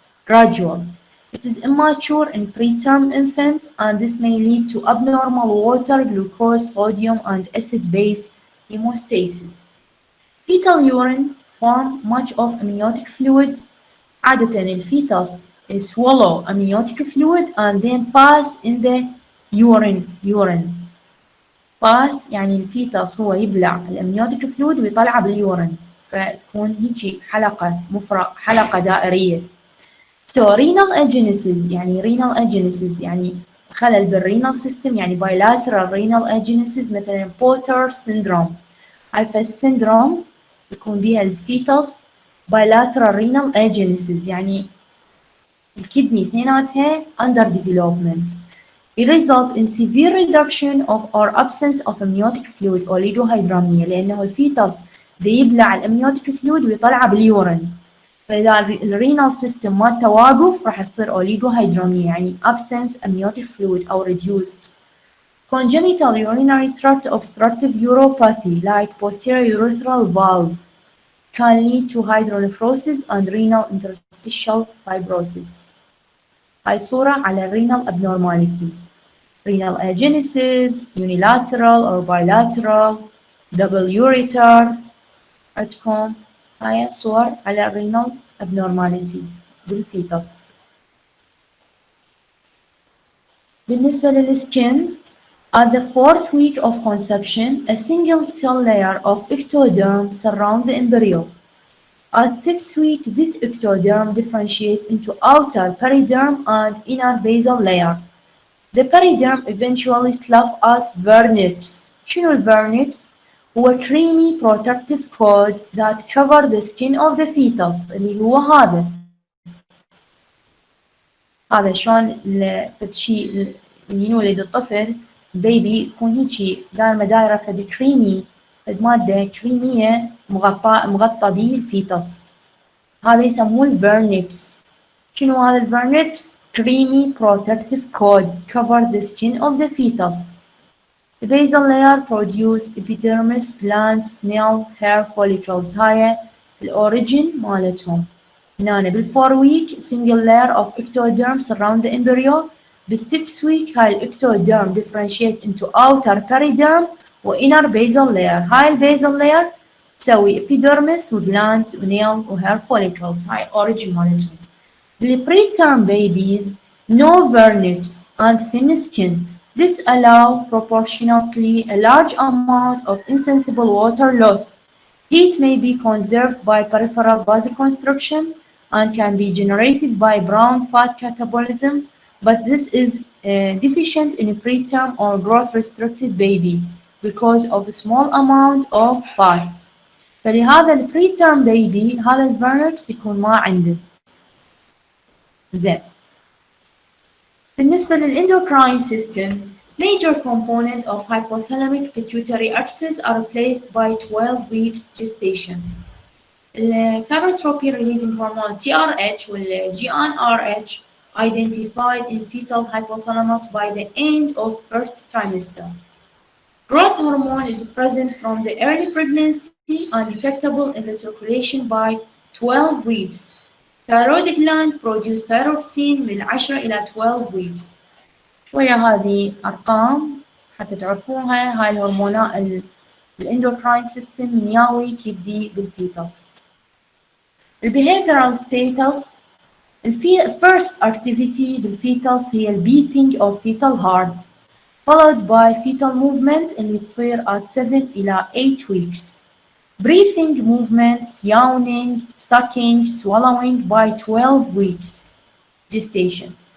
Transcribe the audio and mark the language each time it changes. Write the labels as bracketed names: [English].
[English] It is immature in preterm infant and this may lead to abnormal water, glucose, sodium and acid-base hemostasis. Fetal urine form much of amniotic fluid. [Arabic] عادة الفيتس [English] swallow amniotic fluid and then pass in the urine. pass [Arabic] يعني الفيتس هو يبلع الامنيوتيك فلويد ويطلعه باليورين فتكون هيجي حلقة دائرية. [English] So renal agenesis [Arabic] يعني خلل بالرينال سيستم يعني [English] bilateral renal agenesis [Arabic] مثلا بورتر syndrome. هاي السندروم يكون بيها الفيتس [English] bilateral renal agenesis [Arabic] يعني الكدني اثنيناتها [English] under development. It results in severe reduction of or absence of amniotic fluid oligohydramnia [Arabic] لأنه الفيتس يبلع الامنيوتيك فلويد ويطلعه باليورين. فإذا الرينال سيستم مالته واقف راح يصير oligohydramnia يعني [English] absence amniotic fluid [Arabic] أو reduced. [English] Congenital urinary tract obstructive uropathy like posterior urethral valve can lead to hydronephrosis and renal interstitial fibrosis. [Arabic] هاي صورة على [English] renal abnormality. Renal agenesis, unilateral or bilateral, double ureter [Arabic] عندكم هاي صور على [English] renal abnormality [Arabic] بالفيتس. بالنسبة للسكن [English] at the 4th week of conception, a single cell layer of ectoderm surrounds the embryo. At 6 weeks, this ectoderm differentiates into outer periderm and inner basal layer. The periderm eventually slough as vernix. [Arabic] شنو الفرنكس؟ هو [English] creamy protective coat that cover the skin of the fetus [Arabic] اللي هو هذا شلون شيء ينولد الطفل البيبي يكون هيجي دايرة فد كريمي فد مادة كريمية مغطى به الفيتس هذا يسموه الفرنكس. شنو هذا الفرنكس؟ [English] creamy protective coat cover the skin of the fetus. The basal layer produce epidermis, glands, nail, hair follicles. [Arabic] هاي الأوريجين مالتهم. هنا بال4 [English] week single layer of ectoderm surround the embryo. [Arabic] بال6 [English] week هاي الectoderm differentiate into outer periderm و inner basal layer. [Arabic] هاي البيزل layer تسوي epidermis و glands و nail و hair follicles. هاي origin مالتهم. [English] The preterm babies no vernix and thin skin. This allows proportionately a large amount of insensible water loss. Heat may be conserved by peripheral vasoconstriction and can be generated by brown fat catabolism, but this is deficient in a preterm or growth-restricted baby because of a small amount of fats. [Arabic] فلهذا البريترم baby هذا الفرنكس يكون ما عنده. زين. بالنسبة [English] للendocrine system, major component of hypothalamic pituitary axis are replaced by 12 weeks gestation. Chemotropy releasing hormone TRH [Arabic] وال [English] GnRH identified in fetal hypothalamus by the end of first trimester. Growth hormone is present from the early pregnancy and detectable in the circulation by 12 weeks. Thyroid gland produce thyroxine [Arabic] من [English] 10 إلى 12 weeks. [Arabic] شوية هذه أرقام حتى تعرفوها. هاي الهرمونات الاندوكراين سيستم ياوي يبدي بالفيتس. البيهيفيرال ستاتس [English] first activity [Arabic] بالفيتس هي البيتنج [English] of fetal heart followed by fetal movement [Arabic] اللي تصير [English] at 7 [Arabic] إلى [English] 8 weeks. Breathing movements, yawning, sucking, swallowing by 12 weeks gestation.